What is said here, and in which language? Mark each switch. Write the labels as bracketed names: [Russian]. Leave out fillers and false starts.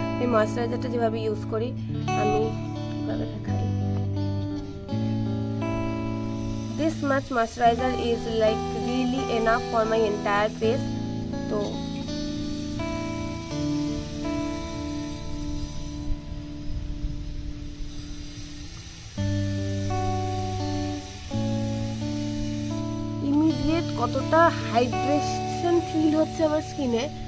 [Bangla] আমি ময়শ্চারাইজারটা যেভাবে ইউজ করি আমি এভাবে দেখাই। [English] This much moisturizer is like really enough for my entire face. [Bangla] তো ইমিডিয়েট কতটা হাইড্রেশন ফিল হচ্ছে আমার স্কিনে।